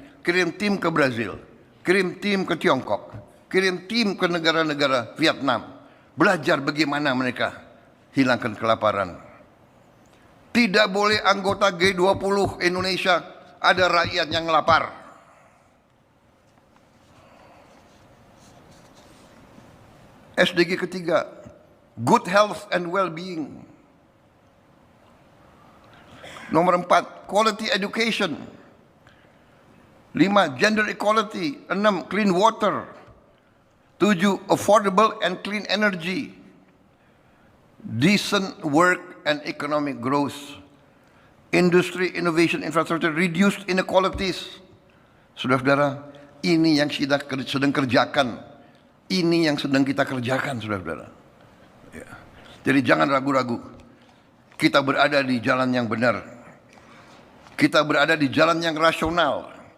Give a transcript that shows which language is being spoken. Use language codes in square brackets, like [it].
[id] kirim tim ke Brazil, kirim tim ke Tiongkok, kirim tim ke negara-negara Vietnam, belajar bagaimana mereka hilangkan kelaparan. Tidak boleh anggota G20 Indonesia ada rakyat yang lapar. [en] SDG ketiga, good health and well-being. Nomor 4, quality education. 5, gender equality. 6, clean water. 7, affordable and clean energy. Decent work and economic growth. Industry, innovation, infrastructure, reduced inequalities. [id] Saudara-saudara, ini yang kita sedang kerjakan. Ini yang sedang kita kerjakan, saudara-saudara. Ya. Jadi jangan ragu-ragu. Kita berada di jalan yang benar. Kita berada di jalan yang rasional.